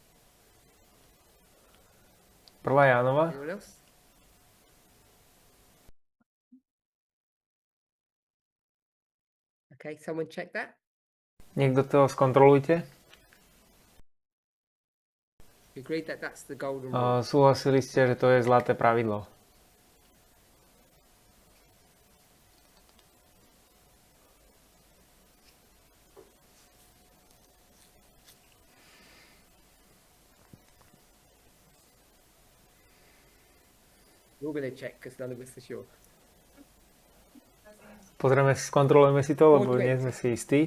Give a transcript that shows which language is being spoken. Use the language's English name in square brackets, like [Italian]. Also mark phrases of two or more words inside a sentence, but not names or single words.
[Slovak] 1. Jánova, [English] Anyone else? Okay, someone check that. [Slovak] niekto to skontrolujte. [English] You agreed that that's the golden rule. [Slovak] Súhlasili ste, že to je zlaté pravidlo. [English] We're going to check because none of us are sure. [Slovak] Pozrieme, skontrolujeme si to, lebo nie sme si istí.